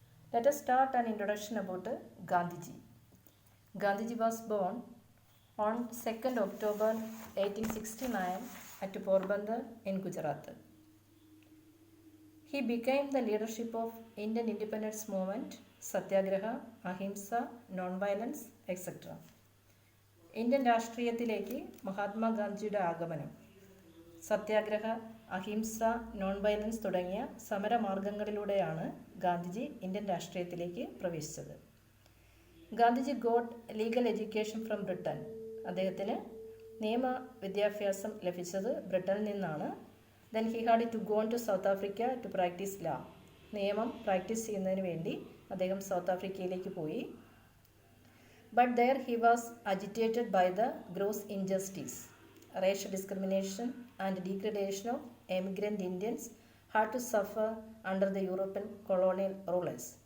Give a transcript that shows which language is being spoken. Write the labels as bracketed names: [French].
[English] Let us start an introduction about Gandhiji. Gandhiji was born on 2nd October 1869 at Porbandar in Gujarat. He became the leadership of Indian independence movement, Satyagraha, Ahimsa, non-violence, etc. [Malayalam] Indian രാഷ്ട്രീയത്തിലേക്ക് മഹാത്മാഗാന്ധിയുടെ ആഗമനം സത്യാഗ്രഹ, അഹിംസ, non violence തുടങ്ങിയ സമരമാർഗങ്ങളിലൂടെയാണ് Gandhiji Indian രാഷ്ട്രീയത്തിലേക്ക് പ്രവേശിച്ചത്. [English] Gandhiji got legal education from Britain. [Malayalam] അദ്ദേഹത്തിന് നിയമ വിദ്യാഭ്യാസം ലഭിച്ചത് ബ്രിട്ടനിൽ നിന്നാണ്. [English] Then he had to gone to South Africa to practice law. [Malayalam] നിയമം പ്രാക്ടീസ് ചെയ്യുന്നതിന് വേണ്ടി അദ്ദേഹം സൗത്ത് ആഫ്രിക്കയിലേക്ക് പോയി. [English] But there he was agitated by the gross injustice, racial discrimination and degradation of emigrant Indians had to suffer under the European colonial rulers.